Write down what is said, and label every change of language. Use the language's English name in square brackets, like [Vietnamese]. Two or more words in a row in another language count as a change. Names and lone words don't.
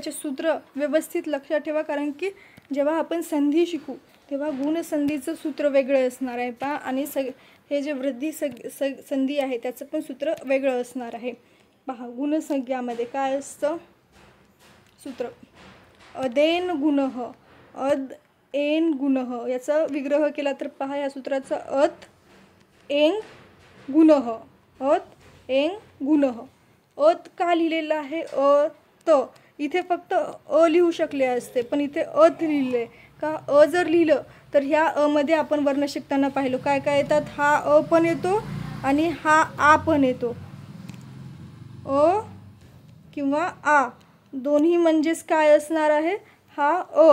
[Marathi] याचे सूत्र व्यवस्थित लक्षात ठेवा कारण की जेव्हा आपण संधी शिकू तेव्हा गुणसंधीचं सूत्र वेगळं असणार आहे पहा आणि हे जे वृद्धी संधी आहे त्याचं पण सूत्र वेगळं असणार आहे. पहा गुणसंज्ञामध्ये काय असतं सूत्र. [Sanskrit] अदेन गुणः अद एन गुणः. [Marathi] याचा विग्रह केला तर पहा या सूत्राचा [Sanskrit] अत एंग गुणः. अत एंग गुणः. [Marathi] अत का लिहिलेलं आहे अत. इथे फक्त अ लिहू शकले असते पण इथे अत लिहिले का. अ जर लिहिलं तर ह्या अ मध्ये आपण वर्ण शिकताना पाहिलो काय काय येतात. हा अ पण येतो आणि हा आ पण येतो. अ किंवा आ दोन्ही म्हणजेच काय असणार आहे हा अ.